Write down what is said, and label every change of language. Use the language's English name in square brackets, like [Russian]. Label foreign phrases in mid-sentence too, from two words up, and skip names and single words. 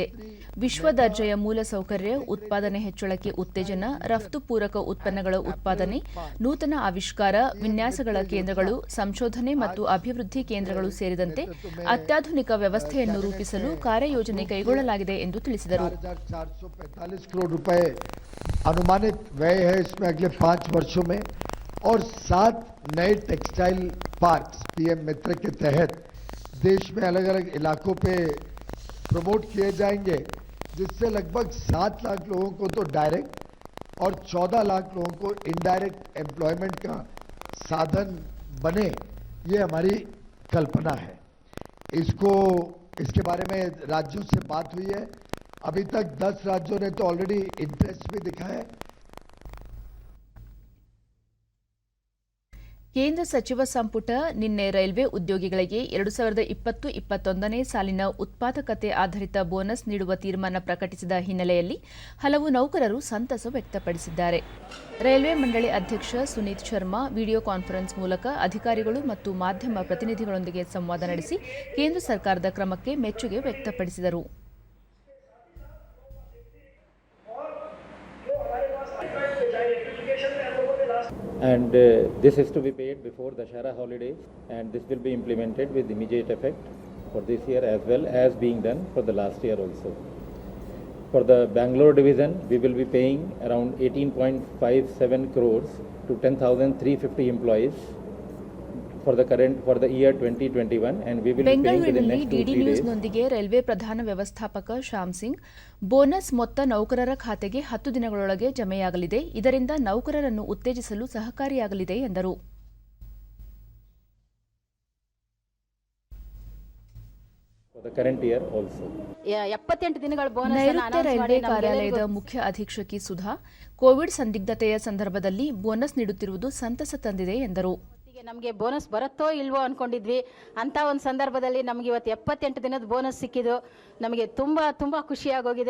[Kannada] ವಿಶ್ವ ದರ್ಜೆಯ ಮೂಲಸೌಕರ್ಯ, ಉತ್ಪಾದನೆ ಹೆಚ್ಚಳಕ್ಕೆ ಉತ್ತೇಜನ, ರಫ್ತು ಪೂರಕ ಉತ್ಪನ್ನಗಳ ಉತ್ಪಾದನೆ, ನೂತನ ಆವಿಷ್ಕಾರ, ವಿನ್ಯಾಸಗಳ ಕೇಂದ್ರಗಳು, ಸಂಶೋಧನೆ ಮತ್ತು ಅಭಿವೃದ್ಧಿ ಕೇಂದ್ರಗಳು ಸೇರಿದಂತೆ ಅತ್ಯಾಧುನಿಕ ವ್ಯವಸ್ಥೆಯನ್ನು ರೂಪಿಸಲು ಕಾರ್ಯಯೋಜನೆ ಕೈಗೊಳ್ಳಲಾಗಿದೆ ಎಂದು ತಿಳಿಸಿದರು. [Hindi] 445 करोड़ रुपए अनुमानित व्यय है इसमें अगले 5 वर्षों में और 7 नए [English] textile parks [Hindi] पीएम मित्र के तहत देश में अलग अलग इलाकों पे प्रमोट किए जाएंगे, जिससे लगभग 7 लाख लोगों को तो डायरेक्ट और 14 लाख लोगों को [English] indirect employment [Hindi] का साधन बने, ये हमारी कल्पना है. इसके बारे में राज्यों से बात हुई है. अभी तक 10 राज्यों ने तो [English] already interest [Hindi] भी दिखाया है. [Kannada] ಕೇಂದ್ರ ಸಚಿವ ಸಂಪುಟ ನಿನ್ನೆ ರೈಲ್ವೆ ಉದ್ಯೋಗಿಗಳಿಗೆ 2020-21ನೇ ಸಾಲಿನ ಉತ್ಪಾದಕತೆ ಆಧಾರಿತ ಬೋನಸ್ ನೀಡುವ ತೀರ್ಮಾನ ಪ್ರಕಟಿಸಿದ ಹಿನ್ನೆಲೆಯಲ್ಲಿ ಹಲವು ನೌಕರರು ಸಂತಸ ವ್ಯಕ್ತಪಡಿಸಿದ್ದಾರೆ. ರೈಲ್ವೆ ಮಂಡಳಿ ಅಧ್ಯಕ್ಷ ಸುನೀತ್ ಶರ್ಮಾ [English] video conference [Kannada] ಮೂಲಕ ಅಧಿಕಾರಿಗಳು ಮತ್ತು ಮಾಧ್ಯಮ ಪ್ರತಿನಿಧಿಗಳೊಂದಿಗೆ ಸಂವಾದ ನಡೆಸಿ ಕೇಂದ್ರ ಸರ್ಕಾರದ ಕ್ರಮಕ್ಕೆ ಮೆಚ್ಚುಗೆ ವ್ಯಕ್ತಪಡಿಸಿದರು. [English] And this is to be paid before Dashara holidays, and this will be implemented with immediate effect for this year as well as being done for the last year also. For the Bangalore division, we will be paying around 18.57 crores to 10,350 employees for the year 2021, and we will be paying to the [Kannada] ಬೆಂಗಳೂರಿನಲ್ಲಿ [English] next 2-3 [Kannada] ಡಿಡಿ [English] days. [Kannada] ನ್ಯೂಸ್ನೊಂದಿಗೆ ರೈಲ್ವೆ ಪ್ರಧಾನ ವ್ಯವಸ್ಥಾಪಕ ಶ್ಯಾಮ್ ಸಿಂಗ್, ಬೋನಸ್ ಮೊತ್ತ ನೌಕರರ ಖಾತೆಗೆ 10 ದಿನಗಳೊಳಗೆ ಜಮೆಯಾಗಲಿದೆ, ಇದರಿಂದ ನೌಕರರನ್ನು ಉತ್ತೇಜಿಸಲು ಸಹಕಾರಿಯಾಗಲಿದೆ ಎಂದರು. [English] For the current year also. [Kannada] 78 ದಿನಗಳ ಬೋನಸ್ ನೈಋತ್ಯ ರೈಲ್ವೆ ಕಾರ್ಯಾಲಯದ ಮುಖ್ಯ ಅಧೀಕ್ಷಕಿ ಸುಧಾ, ಕೋವಿಡ್ ಸಂದಿಗ್ಧತೆಯ ಸಂದರ್ಭದಲ್ಲಿ ಬೋನಸ್ ನೀಡುತ್ತಿರುವುದು ಸಂತಸ ತಂದಿದೆ ಎಂದರು. ನಮಗೆ ಬೋನಸ್ ಬರುತ್ತೋ ಇಲ್ವೋ ಅನ್ಕೊಂಡಿದ್ವಿ. ಅಂತ ಒಂದು ಸಂದರ್ಭದಲ್ಲಿ ನಮಗೆ ಇವತ್ತು 78 ದಿನದ ಬೋನಸ್ ಸಿಕ್ಕಿದ್ದು ನಮಗೆ ತುಂಬಾ ಖುಷಿಯಾಗೋಗಿದೆ.